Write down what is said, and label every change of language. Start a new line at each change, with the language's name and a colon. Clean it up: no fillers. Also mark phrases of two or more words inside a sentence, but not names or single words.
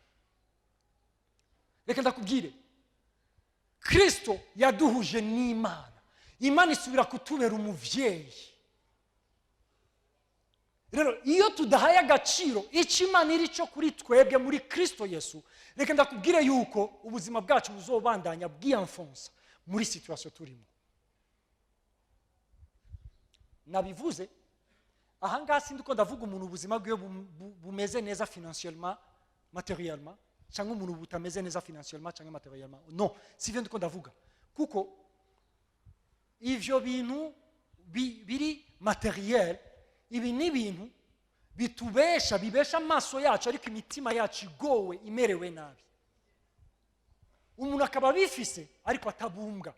Rundi: Reka ndakubwire, Kristo yaduhuje n'Imana. Imana isubira kutubera umuvyeyi. Rero iyo tudahaye agaciro icyo Imana iri cyo kuri twebwe muri Kristo Yesu, reka ndakubwire yuko ubuzima bwacu buzobandanya bwiyamfonsa muri situation turimo. Nabivuze ahangaha sindi ko ndavuga umuntu ubuzima bwe bumeze neza
French: financièrement, matériellement,
Rundi: cyangwa umuntu butameze neza financièrement cyangwa matériellement. Non, si vyo ndiko ndavuga. Kuko ivyo bintu biri matériel, ibi ni ibintu bibesha amaso yacu, ariko imitima yacu igowe, imerewe nabi. Umuntu akaba bifise ariko atabumbwa.